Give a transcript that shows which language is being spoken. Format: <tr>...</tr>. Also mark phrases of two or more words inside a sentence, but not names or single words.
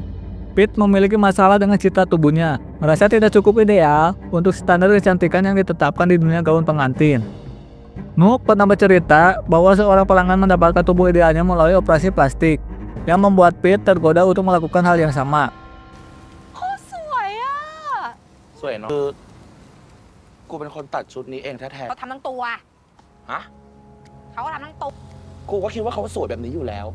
<id>Pete memiliki masalah dengan citra tubuhnya, merasa tidak cukup ideal untuk standar kecantikan yang ditetapkan di dunia gaun pengantin. Nook pernah bercerita bahwa seorang pelanggan mendapatkan tubuh idealnya melalui operasi plastik, yang membuat Pete tergoda untuk melakukan hal yang sama.</id> <th>สวยเนาะคือกูเป็นคนตัดชุดนี้เองแท้ เขาทำทั้งตัว ๆฮะ เขาก็ทำทั้งตัว กูก็คิดว่าเขาสวยแบบนี้อยู่แล้ว</th>